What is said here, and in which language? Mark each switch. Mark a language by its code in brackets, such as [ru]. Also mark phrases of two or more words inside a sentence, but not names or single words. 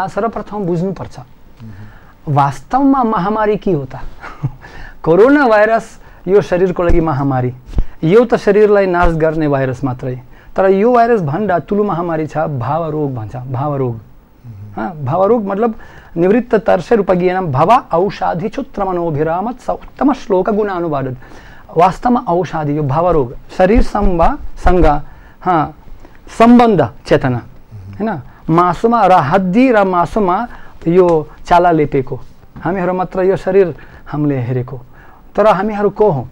[ne] सर्वप्रथम बुझ्नुपर्छ वास्तवमा महामारी के हो त? कोरोना भाइरस यो शरीरको लागि महामारी, यो त शरीरलाई नाश गर्ने भाइरस मात्रै। तर यो भाइरस भन्दा ठुलो महामारी छ भावरोग भन्छ। भावरोग भावरोग मतलब [sa] निवृत्त तर्षे रूपज्ञानम भव औषधि क्षुत्र मनोभिरामत स उत्तम श्लोक गुणानुवादन। [ne] वास्तवमा औषधि यो भावरोग शरीर सँग सम्बन्ध चेतना हैन, मासुमा र हड्डी र मासुमा यो चाला लेपेको, हामीहरू मात्र यो शरीर हामीले हेरेको, तर हामीहरू को हौँ?